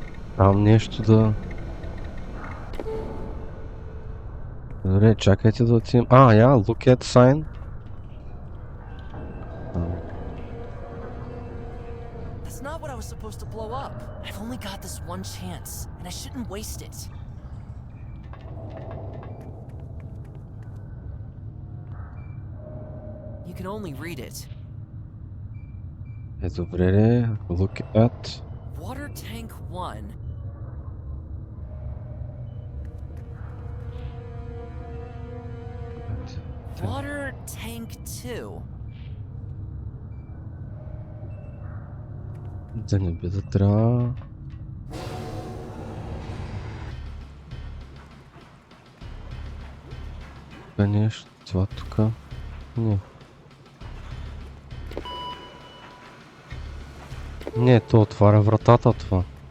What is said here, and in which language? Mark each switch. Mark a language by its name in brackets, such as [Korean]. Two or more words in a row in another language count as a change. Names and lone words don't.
[Bulgarian] Там нещо да... Добре, чакайте да отидем... [English] look at sign. That's not what I was supposed to blow up. I've only got this one chance, and I shouldn't waste it. You can only read it. [Bulgarian] Добре ли? [English] Look at... Water tank 1. Water tank 2. [Bulgarian] Да не би да трябва... Нещо, това тука... Не. Не, то отваря вратата това.